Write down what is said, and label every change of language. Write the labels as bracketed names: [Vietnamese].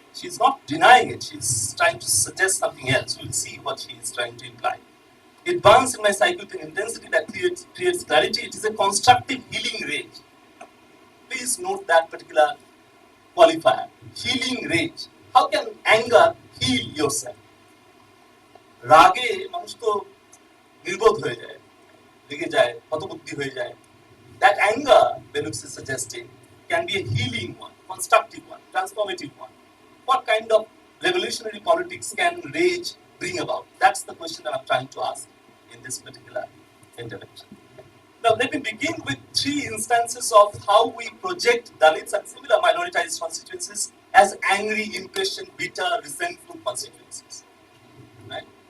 [English] She is not denying it, she is trying to suggest something else. We'll see what she is trying to imply. It burns in my psyche with an intensity that creates clarity. It is a constructive healing rage. Please note that particular qualifier, healing rage. How can anger heal yourself? [Bangla] রাগে মানুষ তো নির্বোধ হয়ে যায়, রেগে যায়, হতবুদ্ধি হয়ে যায়. [English] That anger, Belux is suggesting, can be a healing one, constructive one, transformative one. What kind of revolutionary politics can rage bring about? That's the question that I'm trying to ask in this particular intervention. Now, let me begin with 3 instances of how we project Dalits and similar minoritized constituencies as angry, impatient, bitter, resentful constituencies. Right?